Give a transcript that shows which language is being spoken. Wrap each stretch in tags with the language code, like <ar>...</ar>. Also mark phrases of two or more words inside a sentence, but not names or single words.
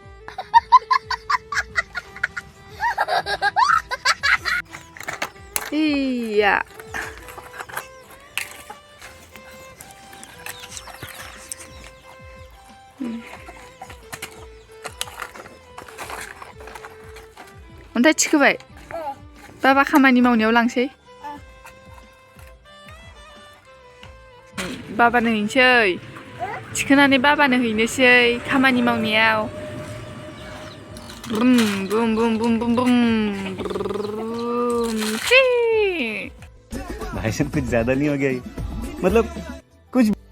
<brx>इया अन्थाइ थिखोबाय बाबा खामानि मावनायाव लांसै बाबानो हैनोसै थिखोनानै बाबानो हैनोसै खामानि मावनायाव बुम बुम बुम बुम बुम बुम</brx> <hi>भाई साहब कुछ ज्यादा नहीं हो गया मतलब कुछ</hi>